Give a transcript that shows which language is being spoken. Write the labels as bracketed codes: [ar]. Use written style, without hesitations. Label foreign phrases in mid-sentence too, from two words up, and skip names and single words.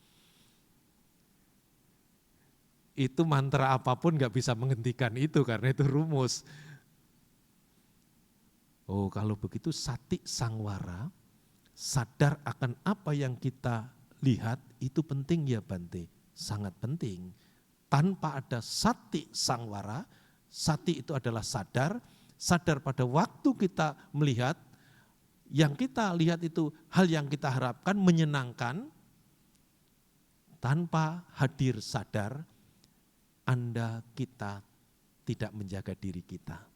[id] Itu mantra apapun gak bisa menghentikan itu karena itu rumus. Oh kalau begitu [pi] sati sangwara, [id] sadar akan apa yang kita lihat itu penting ya Bante, sangat penting. Tanpa ada [pi] sati sangwara, [id] sati itu adalah sadar, sadar pada waktu kita melihat, yang kita lihat itu hal yang kita harapkan menyenangkan, tanpa hadir sadar, Anda kita tidak menjaga diri kita.